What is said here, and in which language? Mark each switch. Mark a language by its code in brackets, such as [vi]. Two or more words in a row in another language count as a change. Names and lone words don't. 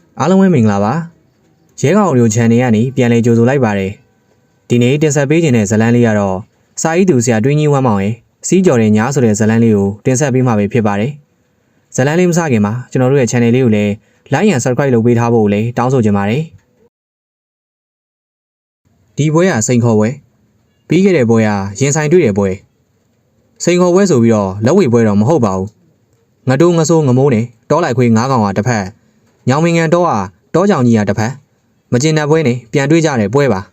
[my] အားလုံးပဲမင်္ဂလာပါရဲကောင်မျိုး channel ကနေပြန်လည်ကြိုဆိုလိုက်ပါတယ်ဒီနေ့တင်ဆက်ပေးခြင်းတဲ့ဇာတ်လမ်းလေးကတော့စာရေးသူဆရာတွင်းကြီးဝမ်းမောင်ရဲ့စီးကြော်တဲ့ညာဆိုတဲ့ဇာတ်လမ်းလေးကိုတင်ဆက်ပေးမှာပဲဖြစ်ပါတယ်ဇာတ်လမ်းလေးမစခင်မှာကျွန်တော်တို့ရဲ့ channel လေးကိုလည်း [en] like and subscribe [my] လုပ်ပေးထားဖို့လည်းတောင်းဆိုချင်ပါတယ်ဒီပွဲက စိန်ခေါ်ပွဲပြီးခဲ့တဲ့ပွဲကရင်ဆိုင်တွေ့တဲ့ပွဲစိန်ခေါ်ပွဲဆိုပြီးတော့လက်ဝဲပွဲတော့မဟုတ်ပါဘူးငတိုးငဆိုးငမိုးနဲ့တောလိုက်ခွေး9ကောင်ကတစ်ဖက်ညောင်မင်ငံတော့တောကြောင်ကြီးကတစ်ဖက်မကျင်တဲ့ပွဲနဲ့ပြန်တွေ့ကြတဲ့ပွဲပါ